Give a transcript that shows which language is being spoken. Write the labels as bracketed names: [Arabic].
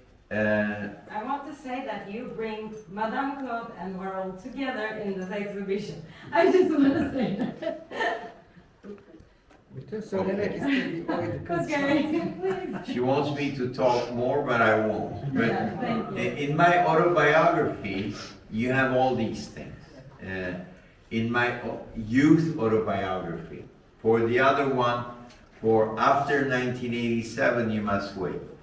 [English] I want to say that you bring Madame Claude and Varol together in this exhibition. I just want to say that. [Turkish] Bütün söylemek istediği oydu kız. [English] Okay, please. she wants me to talk more, but I won't. But Yeah, thank you. in my autobiography, you have all these things. In my youth autobiography, for the other one, for after 1987, you must wait.